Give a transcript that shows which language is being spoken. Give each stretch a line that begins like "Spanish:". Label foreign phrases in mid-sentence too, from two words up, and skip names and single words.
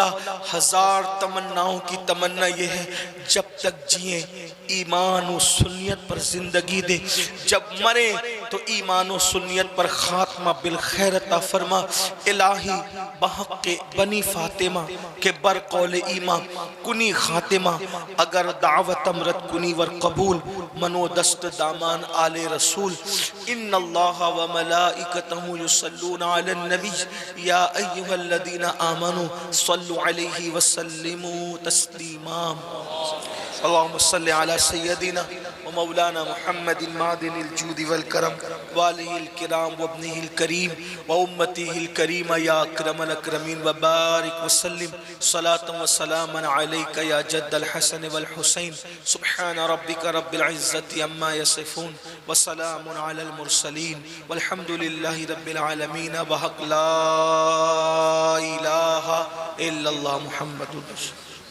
Urdu: ہزار تمناؤں کی تمنا یہ ہے، جب تک جیے ایمان اور سنیت پر زندگی دے، جب مرے تو ایمان اور سنیت پر خاتمہ بالخیر عطا فرما.
Persian: الهی بحق بنی فاطمه که بر قول ایمان کنی خاتمه، اگر دعوتم رد کنی ور قبول، من و دست و دامان آل رسول.
Arabic: إن الله وملائكته يصلون على النبي يا أيها الذين آمنوا صلوا عليه وسلموا تسليما. اللهم صل على سيدنا ومولانا محمد معدن الجود والكرم وآله الكرام وابنه الكريم وأمته الكريمة يا أكرم الأكرمين وبارك وسلم صلاة وسلاما عليك يا جد الحسن والحسين. سبحان ربك رب العزة عما يصفون وسلام على المرسلين والحمد لله رب العالمين. وحق لا إله إلا الله محمد رسول.